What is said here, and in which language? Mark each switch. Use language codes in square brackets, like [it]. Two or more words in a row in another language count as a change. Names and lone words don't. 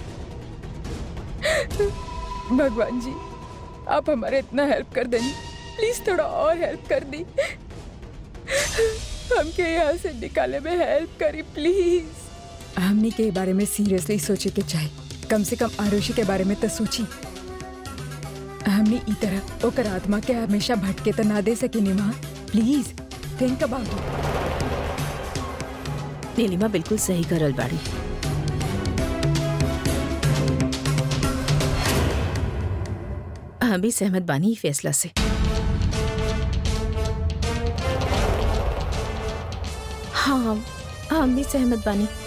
[bho] भगवान जी, आप हमारे इतना हेल्प कर देनी, प्लीज थोड़ा और हेल्प कर दी। हमके यहाँ से निकाले में हेल्प करी प्लीज। हमनी के बारे में सीरियसली सोचे के चाहिए। कम से कम आरुषि के बारे में तो सोची। हमनी ई तरह ओकर आत्मा के हमेशा भटके तो ना दे सके निमा। [en] please think about it. [bho] नीलिमा बिल्कुल सही करल बाड़ी। हम भी सहमत बानी फैसला से। हाँ, हम भी सहमत बानी।